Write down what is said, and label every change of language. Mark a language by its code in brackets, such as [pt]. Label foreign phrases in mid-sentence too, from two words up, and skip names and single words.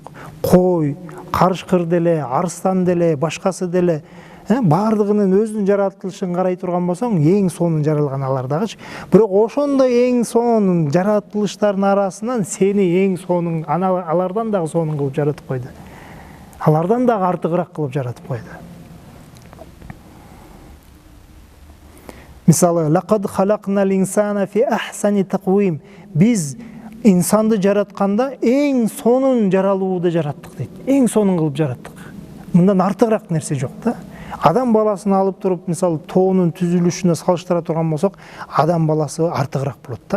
[ky] Кой, карышкыр деле, арстан деле, башкасы деле, баардыгынын өзүнүн жаратылышын карай турган болсоң, эң сонун жаралган алар дагычы. Бирок ошондой эң сонун жаратылыштардын арасынан сени эң сонун алардан дагы сонун кылып жаратып койду. Алардан дагы артыгыраак кылып жаратып койду. Мисалы, [ar] لقد خلقنا الإنسان في أحسن تقويم. [ky] Биз инсанды жаратканда эң сонун жаралууда жараттык дейт. Эң сонун кылып жараттык. Мындан артыгыраак нерсе жок да. Адам баласын алып туруп, мисалы, тоонун түзүлүшүнө салыштыра турган болсок, адам баласы артыгыраак болот да.